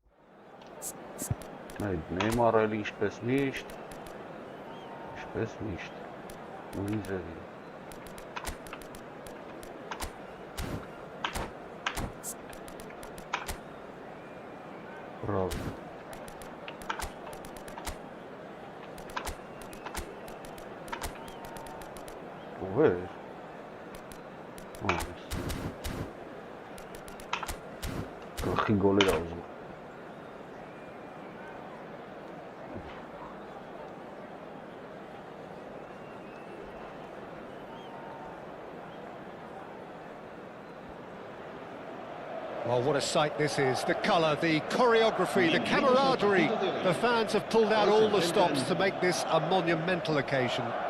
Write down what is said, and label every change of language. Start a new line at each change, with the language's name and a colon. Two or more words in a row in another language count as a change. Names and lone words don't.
Armenian: Նեյմարը էլի ինչպես միշտ։ Նույն ձևի։ Բրավո։ Ով է։ Գլխին գոլ էր ուզում։
English: Well, what a sight this is. The colour, the choreography, the camaraderie. The fans have pulled out all the stops to make this a monumental occasion.